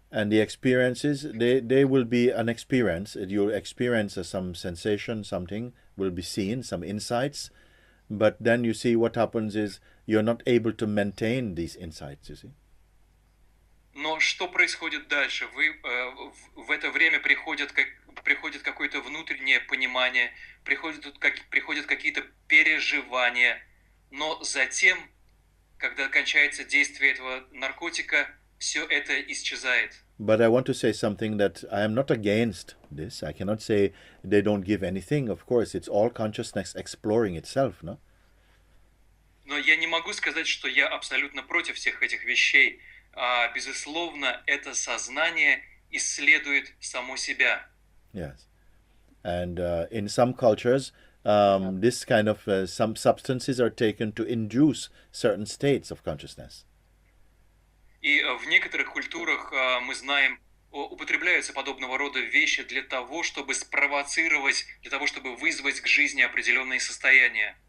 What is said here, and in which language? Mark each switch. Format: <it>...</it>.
<en>And the experiences, they will be an experience. You'll experience some sensation, something will be seen, some insights. But then you see what happens is you're not able to maintain these insights, you see.</en> <ru>Но что происходит дальше? В это время приходит какое-то внутреннее понимание, приходят какие-то переживания, но затем, когда кончается действие этого наркотика, все это исчезает.</ru> <en>But I want to say something that I am not against this. I cannot say they don't give anything. Of course, it's all consciousness exploring itself, no?</en> <ru>Но я не могу сказать, что я абсолютно против всех этих вещей. Безусловно, это сознание исследует само себя.</ru> <en>Yes. And in some cultures, this kind of some substances are taken to induce certain states of consciousness.</en> <ru>И в некоторых культурах, мы знаем, употребляются подобного рода вещи для того, чтобы спровоцировать, для того, чтобы вызвать к жизни определенные состояния.</ru>